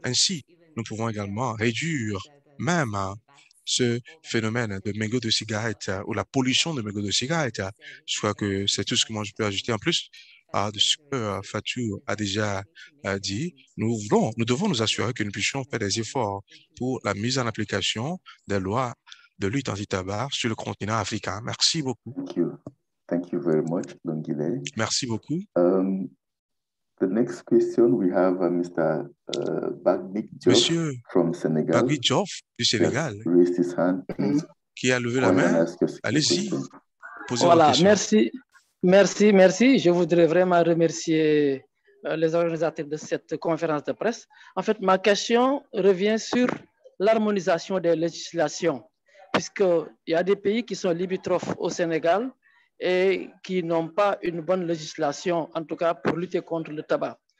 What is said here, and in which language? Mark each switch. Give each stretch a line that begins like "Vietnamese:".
French: Ainsi, nous pouvons également réduire même ce phénomène de mégots de cigarettes ou la pollution de mégots de cigarettes. Je crois que c'est tout ce que moi je peux ajouter en plus de ce que Fatou a déjà dit. Nous devons nous assurer que nous puissions faire des efforts pour la mise en application des lois de lutte anti-tabac sur le continent africain. Merci beaucoup.
English: Thank you very much, Longile.
French: Merci beaucoup.
English: The next question, we have Mr. Bagnik Diouf
French: Monsieur
English: from Senegal.
French: Bagnik Diouf du Sénégal,
English: raised his hand,
French: qui a levé la main. Allez-y, posez voilà, vos questions. Merci. Je voudrais vraiment remercier les organisateurs de cette conférence de presse. En fait, ma question revient sur l'harmonisation des législations, puisqu'il y a des pays qui sont limitrophes au Sénégal et qui n'ont pas une bonne législation, en tout cas pour lutter contre le tabac.